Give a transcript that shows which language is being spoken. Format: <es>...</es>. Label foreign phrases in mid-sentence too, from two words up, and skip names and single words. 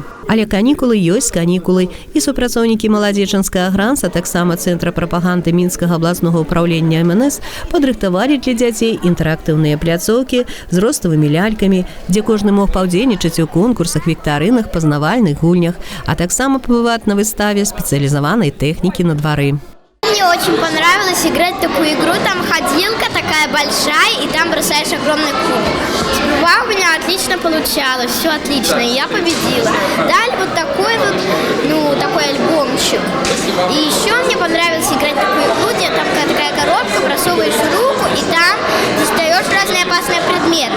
<be>Але канікулы ёсць канікулы, і супрацоўнікі маладзечанскага гранца, таксама Цэнтра прапаганды Мінскага абласнога ўпраўлення МНС, падрыхтавалі для дзяцей інтэрактыўныя пляцоўкі з роставымі лялькамі, дзе кожны мог паўдзельнічаць у конкурсах, віктарынах, пазнавальных гульнях, а таксама пабываць на выставе спецыялізаванай тэхнікі на двары.</be> <ru>Мне очень понравилось играть в такую игру. Там ходилка такая большая, и там бросаешь огромный куб. Сперва у меня отлично получалось, все отлично, и я победила. Дали вот такой такой альбомчик. И еще мне понравилось играть в такую игру, где там такая коробка, просовываешь руку, и там достаешь разные опасные предметы.</ru>